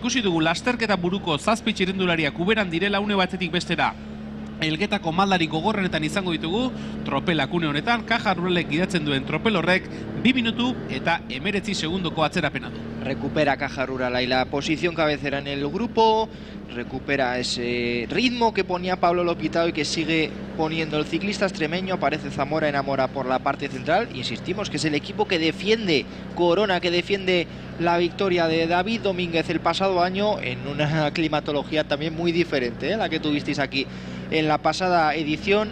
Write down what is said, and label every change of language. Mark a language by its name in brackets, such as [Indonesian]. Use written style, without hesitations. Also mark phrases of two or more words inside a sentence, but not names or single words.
[Basque] Ikusi dugu lasterketa buruko 7 txirrindulariak uberan direla une batetik bestera. Elgetako maldari gogorrenetan izango ditugu, tropelak une honetan, Caja Ruralek gidatzen duen tropel horrek 2 minutu eta 19 segundoko atzerapena du. [Spanish] Recupera Caja Rural ahí la posición cabecera en el grupo, recupera ese ritmo que ponía Pablo Lopitao y que sigue poniendo el ciclista extremeño. Aparece Zamora Enamora por la parte central, insistimos que es el equipo que defiende Corona, que defiende la victoria de David Domínguez el pasado año en una climatología también muy diferente, la que tuvisteis aquí en la pasada edición.